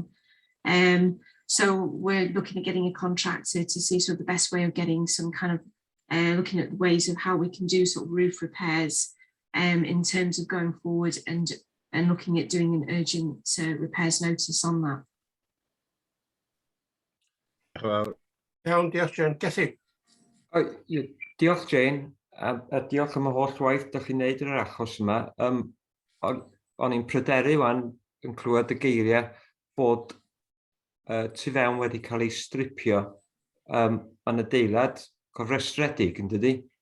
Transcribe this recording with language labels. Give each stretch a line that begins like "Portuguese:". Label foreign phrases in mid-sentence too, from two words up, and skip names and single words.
English: So we're looking at getting a contractor to see sort of the best way of getting some kind of looking at ways of how we can do sort of roof repairs in terms of going forward and looking at doing an urgent repairs notice on that.
Welsh: Iawn, diolch Jane. Gethu? Diolch Jane, a diolch am y holl waith da chi'n neud yn yr achos yma. O'n i'n pryderu wan yn clywed y geiriau bod tu fewn wedi cael ei stripio yn adeilad cofrestredig, yn dydi?